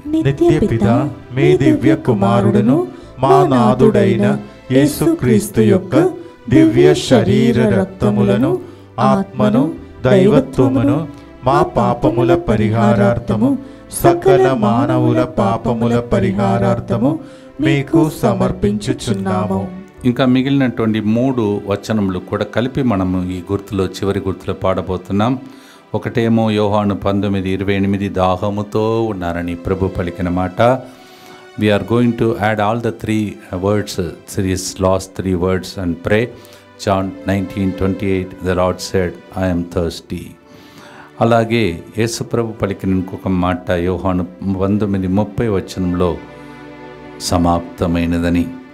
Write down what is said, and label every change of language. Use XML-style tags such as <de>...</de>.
<te>నిత్య పిత మీ దివ్య కుమారుడును మా నాథుడైన యేసుక్రీస్తు యొక్క దివ్య శరీర రక్తములను ఆత్మను దైవత్వమును మా పాపముల పరిహారార్థము సకల మానవుల పాపముల పరిహారార్థము మీకు సమర్పించుచున్నాము. ఇంకా మిగిలినటువంటి 3 వచనములు కూడా కలిపి మనము ఈ గుర్తులో చివరి గుర్తులో పాడబోతున్నాం. ఒకటేమో యోహాను 19:28 దాహముతో ఉన్నారని ప్రభు పలికిన మాట.</te> <en>We are going to add all the 3 words, series last 3 words and pray. John 19:28, the Lord said, I am thirsty.</en> <te>అలాగే యేసు ప్రభు పలికిన ఇంకొక మాట యోహాను 19:30 వచనంలో సమాప్తమైనదని.</te>